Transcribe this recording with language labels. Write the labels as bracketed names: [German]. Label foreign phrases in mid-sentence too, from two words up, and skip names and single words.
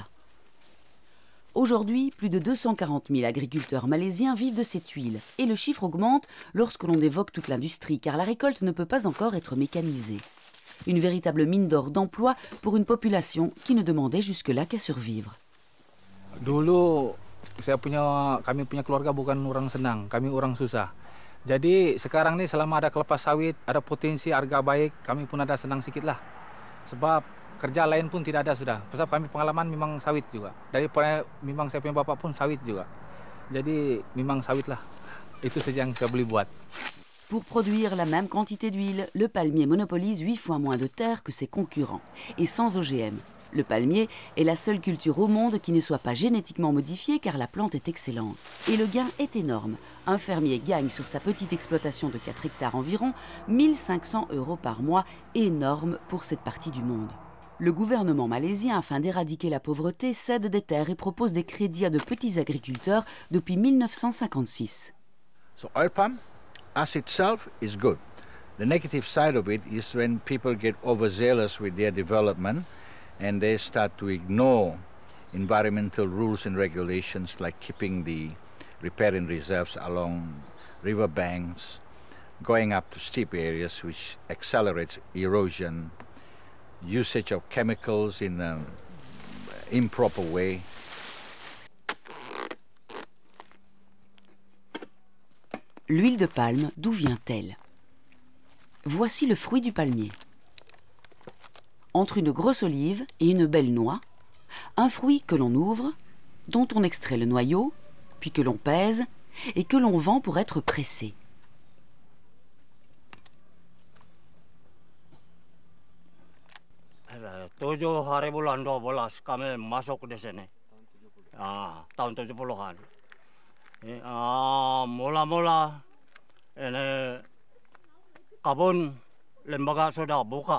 [French] Aujourd'hui, plus de 240 000 agriculteurs malaisiens vivent de cette huile. Et le chiffre augmente lorsque l'on évoque toute l'industrie, car la récolte ne peut pas encore être mécanisée. Une véritable mine d'or d'emploi pour une population qui ne demandait jusque-là qu'à survivre. [Malay] Dulu, kami punya keluarga bukan orang senang, kami orang susah. Jadi sekarang nih selama ada kelepas sawit, ada potensi harga baik, kami pun ada senang sedikit lah. Sebab kerja lain pun tidak ada sudah. Sebab kami pengalaman memang sawit juga. Daripada memang saya punya bapak pun sawit juga. Jadi memang sawit lah. Itu saja yang saya boleh buat. [French] Pour produire la même quantité d'huile, le palmier monopolise 8 fois moins de terre que ses concurrents. Et sans OGM. Le palmier est la seule culture au monde qui ne soit pas génétiquement modifiée car la plante est excellente. Et le gain est énorme. Un fermier gagne sur sa petite exploitation de 4 hectares environ 1 500 € par mois, énorme pour cette partie du monde. Le gouvernement malaisien, afin d'éradiquer la pauvreté, cède des terres et propose des crédits à de petits agriculteurs depuis 1956. [English] So oil palm, as itself, is good. The negative side of it is when people get overzealous with their development and they start to ignore environmental rules and regulations like keeping the riparian reserves along river banks, going up to steep areas which accelerates erosion, usage of chemicals in an improper way. [French] L'huile de palme, d'où vient-elle? Voici le fruit du palmier. Entre une grosse olive et une belle noix, un fruit que l'on ouvre, dont on extrait le noyau, puis que l'on pèse et que l'on vend pour être pressé. [Malay] Tujuh hari bulan 12 kami masuk di sini. Tahun 70-an. Mula-mula ini kebun lembaga sudah buka.